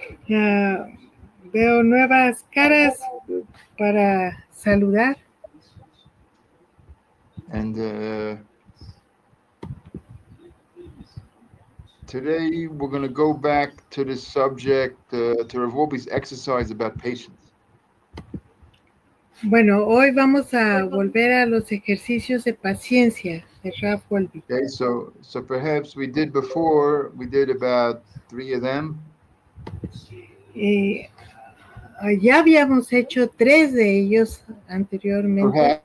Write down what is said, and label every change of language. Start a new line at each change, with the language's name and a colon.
Spanish: Ah, veo nuevas caras para saludar.
English: And today we're going to go back to the subject, to Rav Wolbe's exercise about patience.
Spanish: Bueno, hoy vamos a volver a los ejercicios de paciencia de Rav Wolbe.
English: Okay, so perhaps we did about 3 of them.
Spanish: Ya habíamos hecho 3 de ellos anteriormente.